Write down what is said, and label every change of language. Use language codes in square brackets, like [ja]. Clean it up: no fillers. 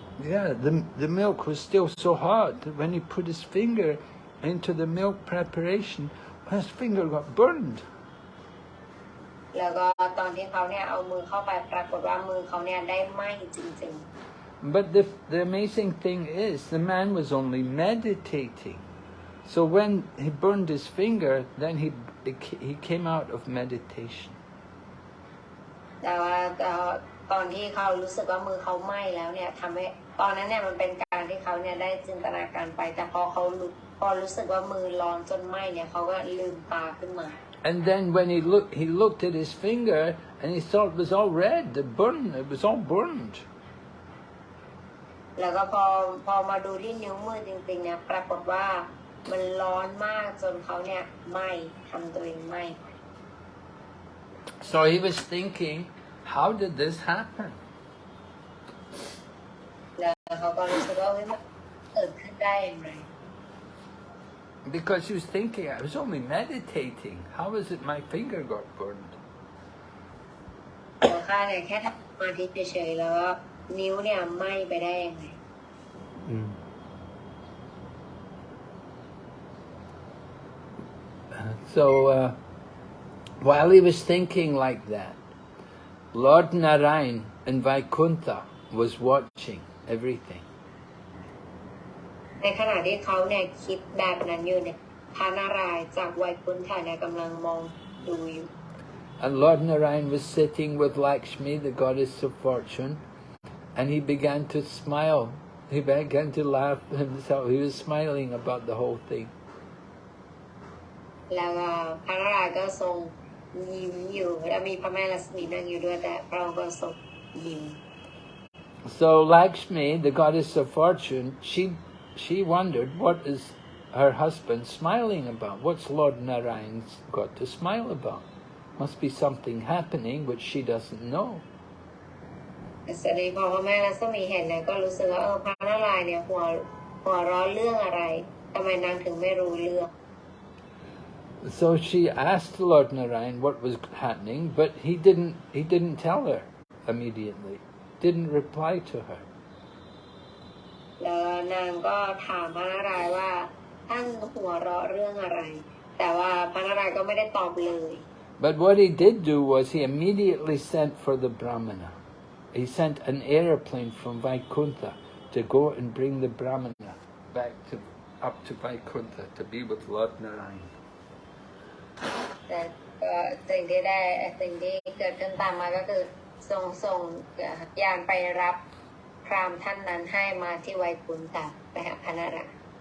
[en] Yeah, the milk was still so hot that when he put his finger into the milk preparation, his finger got burned. [th] แล้วก็ตอนที่เขาเนี่ยเอามือเข้าไปปรากฏว่ามือเขาเนี่ยได้ไหม้จริง [en] But the amazing thing is, the man was only meditating. So when he burned his finger, then he came out of meditation. [th] ๆแต่ว่าตอนที่เขารู้สึกว่ามือเขาไหม้แล้วเนี่ยทำให้ตอนนั้นเนี่ยมันเป็นการที่เขาเนี่ยได้จินตนาการไปแต่พอรู้สึกว่ามือร้อนจนไหม้เนี่ยเขาก็ลืมตาขึ้นมา [en] And then when he looked at his finger and he saw it was all red, it was all burned. [th] แล้วก็พอมาดูที่นิ้วมือจริงๆเนี่ยปรากฏว่ามันร้อนมากจนเขาเนี่ยไหม้ทำตัวเองไหม้ [en] So he was thinking, how did this happen? [th] แล้วเขาก็รู้สึกว่ามันเกิดขึ้นได้อย่างไร [en] Because he was thinking, I was only meditating. How is it my finger got burned? [th] ข้าเนี่ยแค่ทำสมาธิเฉยๆแล้วนิ้วเนี่ยไหม้ไปได้ยังไง [en] So while he was thinking like that, Lord Narayan in Vaikuntha was watching everything. [th] ในขณะที่เขาเนี่ยคิดแบบนั้นอยู่เนี่ยพระนารายณ์จากไวกุนฐะเนี่ยกำลังมองดูอยู่ [en] And Lord Narayan was sitting with Lakshmi, the goddess of fortune, and he began to smile. He began to laugh himself. He was smiling about the whole thing. [th] แล้วพระนารายณ์ก็ทรงยิ้มอยู่แล้วมีพระแม่ลักษมีนั่งอยู่ด้วยแต่พระองค์ก็ทรงยิ้ม [en] So Lakshmi, the goddess of fortune, she wondered, what is her husband smiling about? What's Lord Narayan's got to smile about? Must be something happening which she doesn't know. [th] แสดงพอพระแม่ลักษมีเห็นเนี่ยก็รู้สึกว่าพระนารายณ์เนี่ยหัวร้อนเรื่องอะไรทำไมนางถึงไม่รู้เรื่อง [en] So she asked Lord Narayan what was happening, but he didn't tell her immediately. Didn't reply to her. [th] แล้วนางก็ถามพระนารายณ์ว่าท่านหัวเราะเรื่องอะไรแต่ว่าพระนารายณ์ก็ไม่ได้ตอบเลย [en] But what he did do was he immediately sent for the Brahmana. He sent an airplane from Vaikuntha to go and bring the Brahmana up to Vaikuntha to be with Lord Narayan. [th] แต่สิ่งที่เกิดขึ้นตามมาก็คือส่งยานไปรับพราหมณ์ท่านนั้นให้มาที่ไวกุนฐะไปหาพระนารายณ์